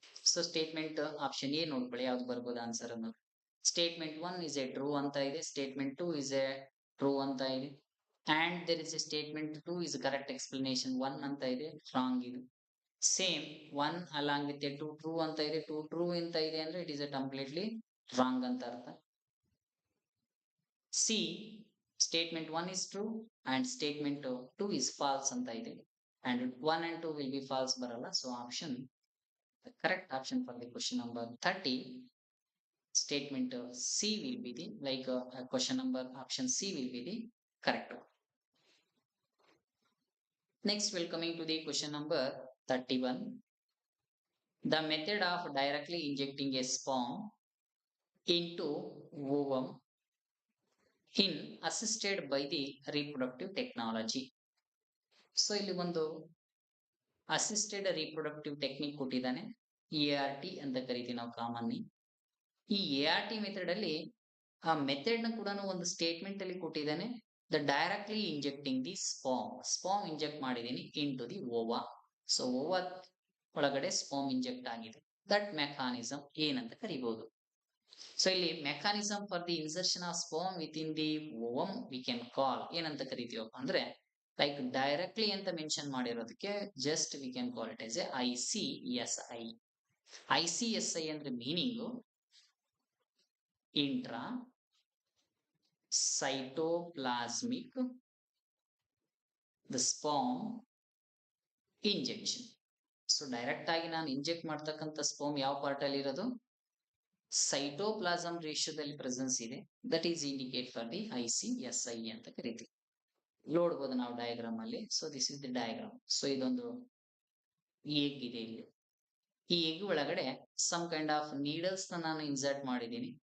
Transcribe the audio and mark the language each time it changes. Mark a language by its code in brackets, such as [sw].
[kn] So statement option A ನೋಡ್ಕೊಳ್ಳಿ ಯಾವ್ದು ಬರ್ಬೋದು ಆನ್ಸರ್ ಅನ್ನೋದು. [en] statement 1 is a true [kn] ಅಂತ ಇದೆ, ಸ್ಟೇಟ್ಮೆಂಟ್ 2 ಇಸ್ ಎ ಟ್ರೂ ಅಂತ ಇದೆ, [en] and there is a statement 2 is correct explanation 1 [kn] ಅಂತ ಇದೆ, ರಾಂಗ್ ಇದು. Same 1 along with A 2 true ಅಂತ ಇದೆ, 2 ಟ್ರೂ ಅಂತ ಇದೆ ಅಂದ್ರೆ [en] it is a completely wrong [kn] ಅಂತ ಅರ್ಥ. [en] C statement 1 is true and statement 2 is false [kn] ಅಂತ ಇದೆ. [en] and 1 and 2 will be false [kn] barala. [en] So the correct option for the question number 30 statement C will be the question number option C will be the correct one. Next, we're coming to the question number 31. The method of directly injecting a sperm into ovum in assisted by the reproductive technology. So [kn] ಇಲ್ಲಿ ಒಂದು assisted reproductive technique ಕೊಟ್ಟಿದ್ದಾನೆ, ART ಅಂತ ಕರಿತೀವಿ ನಾವು commonly. ಈ ART method ಅಲ್ಲಿ ಆ method ನ ಕೂಡ ಒಂದು ಸ್ಟೇಟ್ಮೆಂಟ್ ಅಲ್ಲಿ ಕೊಟ್ಟಿದ್ದಾನೆ. [en] the directly injecting the sperm inject [kn] ಮಾಡಿದೀನಿ [en] In to the ova. [kn] So Owa ಒಳಗಡೆ ಸ್ಪಾಮ್ ಇಂಜೆಕ್ಟ್ ಆಗಿದೆ. ದಟ್ ಮೆಕಾನಿಸಮ್ ಏನಂತ ಕರಿಬಹುದು. [en] so ಇಲ್ಲಿ mechanism for the insertion of sperm with in the ovum we can call [kn] ಏನಂತ ಕರಿತೀವಪ್ಪ ಅಂದ್ರೆ [en] Like directly ಅಂತ mention ಮಾಡಿರೋದಕ್ಕೆ just we can call it as a ICSI. ICSI [kn] ಅಂದ್ರೆ [en] Meaning intra cytoplasmic the sperm injection. [kn] So direct ಆಗಿ ನಾನು inject ಮಾಡ್ತಕ್ಕಂಥ sperm ಯಾವ part ಅಲ್ಲಿ ಇರೋದು, ಸೈಟೋಪ್ಲಾಸಮ್ ರೇಷಿಯೋದಲ್ಲಿ ಪ್ರೆಸೆನ್ಸ್ ಇದೆ. [en] That is indicate for the ICSI ಅಂತ ಕರಿತೀವಿ. [kn] ನೋಡ್ಬೋದು ನಾವು ಡಯಾಗ್ರಾಮ್ ಅಲ್ಲಿ. [en] So this is the diagram. [kn] So ಇದೊಂದು ಎಗ್ ಇದೆ ಇಲ್ಲಿ. ಈ ಎಗ್ ಒಳಗಡೆ [en] some kind of needles [kn] ನಾನು ಇನ್ಸರ್ಟ್ ಮಾಡಿದ್ದೀನಿ.